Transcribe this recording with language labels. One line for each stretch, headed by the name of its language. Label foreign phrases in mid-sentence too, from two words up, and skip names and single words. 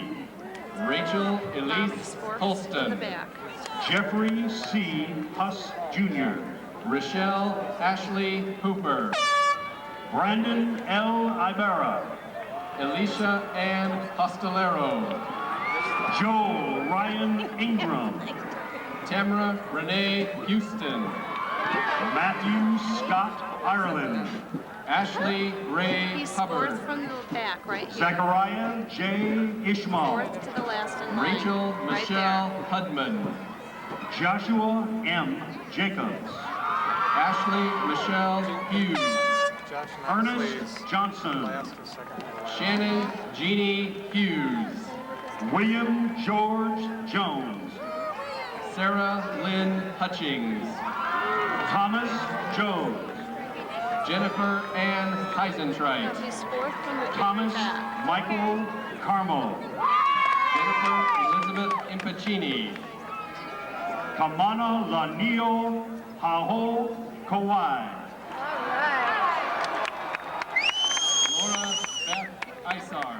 English: Rachel Elise Holston. Jeffrey C. Huss Jr. Rochelle Ashley Hooper. Brandon L. Ibarra. Alicia Ann Hostelero. Joel Ryan Ingram. Tamara Renee Houston. Matthew Scott Ireland. Ashley Ray He's Hubbard. fourth from the back, right here. Zachariah J. Ishmael. Fourth to the last in line. Rachel right Michelle there. Hudman. Joshua M. Jacobs. Ashley Michelle Hughes. Ernest Johnson. Shannon Jeannie Hughes. William George Jones. Sarah Lynn Hutchings. Thomas Jones. Jennifer Ann Heisentreit. He's fourth from the Thomas back. Michael Carmo. Jennifer Elizabeth Impacini. Kamana Lanio Haho Kawai. Laura Beth Isar.